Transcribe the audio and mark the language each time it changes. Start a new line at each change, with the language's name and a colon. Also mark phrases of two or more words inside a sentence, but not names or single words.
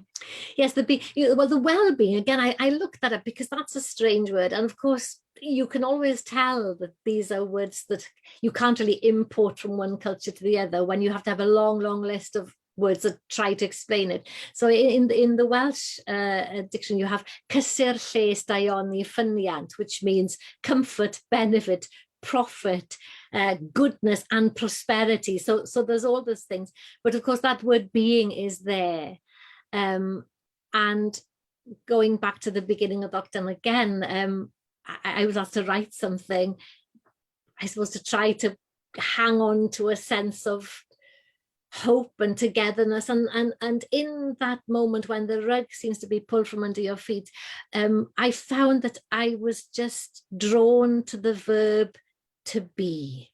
English: Yes, the well-being, again, I looked at it because that's a strange word. And of course, you can always tell that these are words that you can't really import from one culture to the other when you have to have a long list of words that try to explain it. So in the Welsh dictionary, you have
Welsh: cysur lles daioni ffyniant,
English: which means comfort, benefit, profit, goodness and prosperity. So there's all those things. But of course, that word being is there. And going back to the beginning of lockdown again, I was asked to write something, I suppose, to try to hang on to a sense of hope and togetherness, and in that moment when the rug seems to be pulled from under your feet, I found that I was just drawn to the verb to be.